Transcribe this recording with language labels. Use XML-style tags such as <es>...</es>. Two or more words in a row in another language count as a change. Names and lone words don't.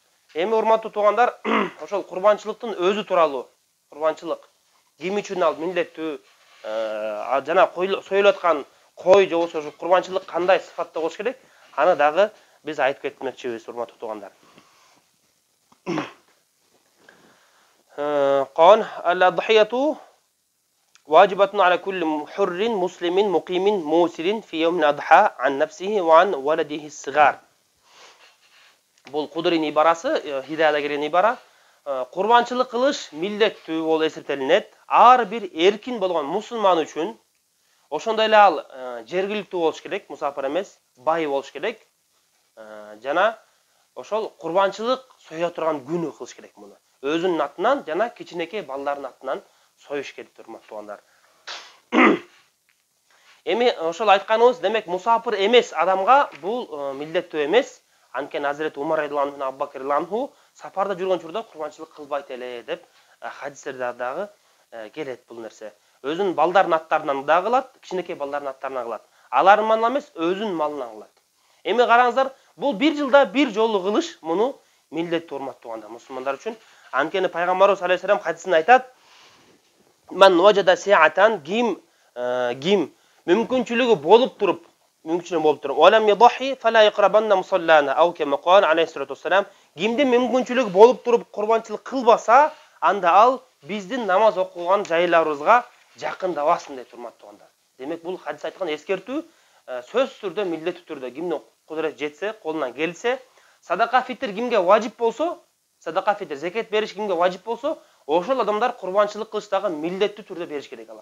<ky>Эми урматтуу туугандар, ошол курбанчылыктын өзү тууралуу, курбанчылык ким үчүн ал милдеттүү, жана союлуп аткан кой же болбосо ошо курбанчылык кандай сыфатта болуш керек, аны дагы биз айтып кетмекчибиз, урматтуу туугандар.</ky> <ar>قال الأضحية واجبة على كل حر مسلم مقيم موسر في يوم الأضحى عن نفسه وعن ولده الصغار.</ar> <ky>Бул Кудурин ибарасы, Хидаяда келген ибара. Курбанчылык кылыш милдеттүү болуп эсептелинет. Ар бир эркин болгон мусулман үчүн, ошондой эле ал жергиликтүү болуш керек, мусафир эмес, бай болуш керек. Жана ошол курбанчылык соя турган күнү кылыш керек муну. Өзүнүн атынан жана кичинекей балдардын атынан союш керек, урматтуу туугандар. Эми ошол айтканыбыз, демек мусафир эмес адамга бул милдеттүү эмес. Анткени Азирет Умар</ky> <ar>رضي الله عنه,</ar> <ky>Абу Бакр</ky> <ar>رضي الله عنه</ar> <ky>сапарда жүргөн учурда курбанчылык кылбайт эле деп хадистерде дагы келет бул нерсе. Өзүнүн балдардын аттарынан да кылат, кичинекей балдардын аттарынан кылат. Алардын малынан эмес, өзүнүн малынан кылат. Эми караңыздар, бул бир жылда бир жолу кылыш муну милдеттүү, урматтуу туугандар, мусулмандар үчүн. Анткени пайгамбарыбыз</ky> <ar>عليه السلام</ar> <ky>хадисинде айтат:</ky> <ar>"من وجد سعة",</ar> <ky>ким мүмкүнчүлүгү болуп туруп,</ky> <ar>"ولم يضح فلا يقربن مصلانا أو كما قال عليه الصلاة والسلام,</ar> <ky>кимде мүмкүнчүлүгү болуп туруп курбанчылык кылбаса, анда ал биздин намаз окуган жайларыбызга жакындабасын дейт, урматтуу туугандар. Демек бул хадис айткан эскертүү, сөзсүз түрдө, милдеттүү түрдө кимдин кудурет жетсе, колунан келсе, садака фитр кимге важип болсо, садака фитр закат бериш кимге важип болсо, ошол адамдар курбанчылык кылыштагы милдеттүү түрдө бериш керек алар.</ky>